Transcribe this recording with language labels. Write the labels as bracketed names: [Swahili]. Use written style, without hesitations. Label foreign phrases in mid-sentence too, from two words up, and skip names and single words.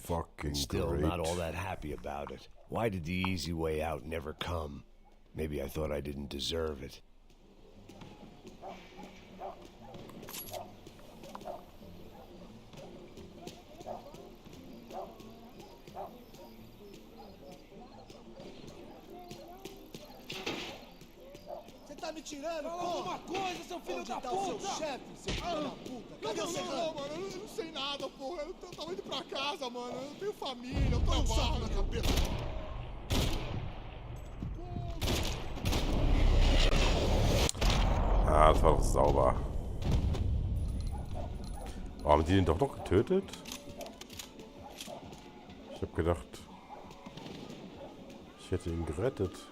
[English] Fucking still great. not all that happy about it. Why did the easy way out never come? Maybe I thought I didn't deserve it. [Portuguese] Você tá me tirando, Fala porra? alguma coisa, seu filho Onde da tá o seu puta! chefe, seu filho da puta? Cadê o serrano? Mano, Eu não sei nada, porra. Eu tava indo pra casa, mano. Eu tenho família, eu trabalho na cabeça. [German] Ah, das war doch sauber. Oh, haben die den doch noch getötet? Ich hab gedacht, ich hätte ihn gerettet.